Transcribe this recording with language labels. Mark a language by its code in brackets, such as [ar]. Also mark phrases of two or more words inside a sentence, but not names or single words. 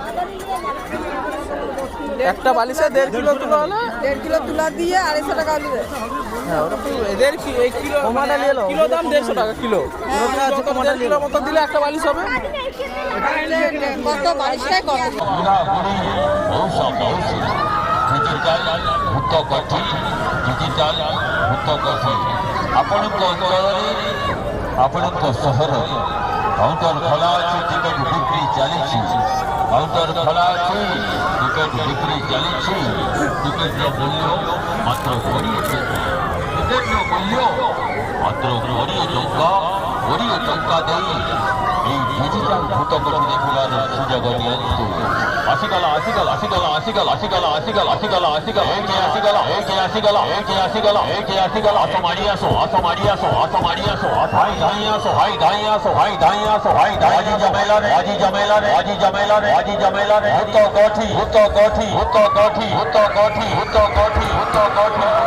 [bn] একটা বালিশে 1.5 কিলো তুলো হলে 1.5 কিলো তুলা দিয়ে 250 টাকা নেবে। হ্যাঁ, ওরকম এদের কি এই কিলো কিলো দাম 150 টাকা কিলো। যত 1.5 কিলো মতো দিলে একটা বালিশ হবে। কত বালিশটাই কত? [or] ଆପଣଙ୍କ ଅଞ୍ଚଳରେ ଆପଣଙ୍କ ସହରରେ କାଉଣ୍ଟର ଖୋଲା ଅଛି, ଟିକେଟ ବିକ୍ରି ଚାଲିଛି। କାଉଣ୍ଟର ଖୋଲା ଅଛି, ଟିକେଟ ବିକ୍ରି ଚାଲିଛି। ଟିକେଟର ମୂଲ୍ୟ ମାତ୍ର 20 ଟଙ୍କା। ଟିକେଟର ମୂଲ୍ୟ ମାତ୍ର 20 ଟଙ୍କା। 20 ଟଙ୍କା ଦେଇ [bn] এই ডিজিটাল ভূতকটি [or] ଦେଖିବାର ସୁଯୋଗ ନିଅନ୍ତୁ। ଆସିଗଲା ଆସିଗଲା ଆସିଗଲା ଆସିଗଲା ଆସିଗଲା ଆସିଗଲା ଆସିଗଲା ଆସିଗଲା ଏଇଠି ଆସିଗଲା ଏଇଠି ଆସିଗଲା ଏଇଠି ଆସିଗଲା ଏଇଠି ଆସିଗଲା। ଆସ ମାଡ଼ି ଆସ ଆସ ମାଡ଼ି ଆସ ଆସ ମାଡ଼ି ଆସ ଭାଇ ଧାଇଁ ଆସ ଭାଇ ଧାଇଁ ଆସ ଭାଇ ଧାଇଁ ଆସ ଭାଇ ଧାଇଁ। ଆଜି ଜମେଲାରେ ଆଜି ଜମେଲାରେ ଆଜି ଜମେଲାରେ ଆଜି ଜମେଲାରେ ଭୂତ ଗଠି ଭୂତ ଗଠି ଭୂତ ଗଠି ଭୂତ ଗଠି ଭୂତ ଗଠି ଭୂତ ଗଠି।